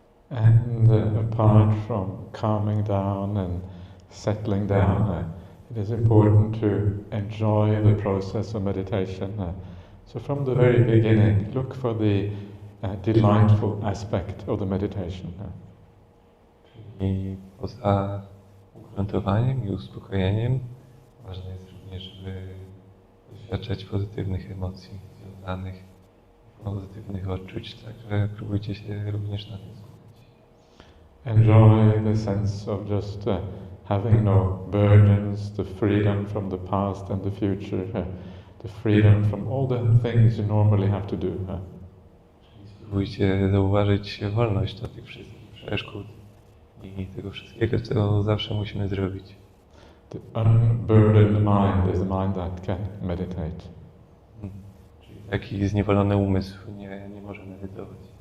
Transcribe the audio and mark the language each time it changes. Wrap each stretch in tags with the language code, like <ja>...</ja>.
<en>And apart from calming down and settling down, it is important to enjoy the process of meditation. So from the very beginning, look for the delightful aspect of the meditation.</en> <pl>I poza ugruntowaniem i uspokojeniem ważne jest również, żeby doświadczać pozytywnych emocji związanych, pozytywnych odczuć, także próbujcie się również na tym skupić.</pl> <en>Enjoy the sense of just having no burdens, the freedom from the past and the future, the freedom from all the things you normally have to do.</en> <pl>Spróbujcie zauważyć wolność od tych wszystkich przeszkód i tego wszystkiego, co zawsze musimy zrobić.</pl> <en>The unburdened mind is the mind that can meditate.</en> <pl>Czyli taki zniewolony umysł nie może medytować.</pl>